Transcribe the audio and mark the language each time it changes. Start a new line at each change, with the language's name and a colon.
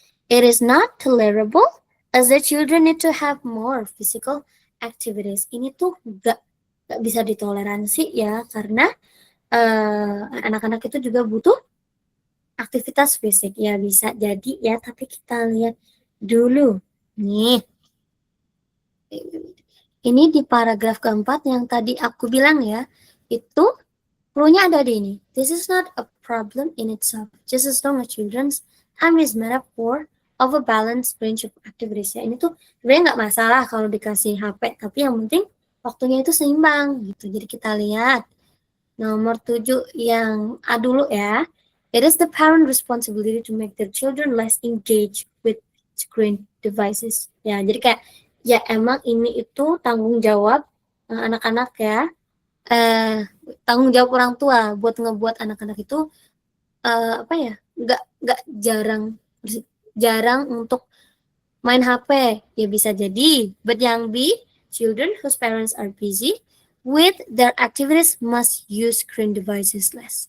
English: It is not tolerable as the children need to have more physical activities.
Indonesian: Ini tuh gak bisa ditoleransi ya, karena anak-anak itu juga butuh aktivitas fisik. Ya bisa jadi ya, tapi kita lihat dulu. Nih. Ini di paragraf keempat yang tadi aku bilang ya, itu clue-nya ada di ini.
English: This is not a problem in itself, just as long as children's time is made up for of a balanced range of activities.
Indonesian: Ya, ini tuh sebenarnya nggak masalah kalau dikasih HP, tapi yang penting waktunya itu seimbang gitu. Jadi kita lihat nomor 7 yang A dulu ya.
English: It is the parent responsibility to make their children less engaged with screen devices.
Indonesian: Ya, jadi kayak ya emang ini itu tanggung jawab anak-anak ya. Tanggung jawab orang tua buat ngebuat anak-anak itu apa ya, nggak jarang untuk main HP ya, bisa jadi.
English: But
Indonesian: yang B,
English: children whose parents are busy with their activities must use screen devices less.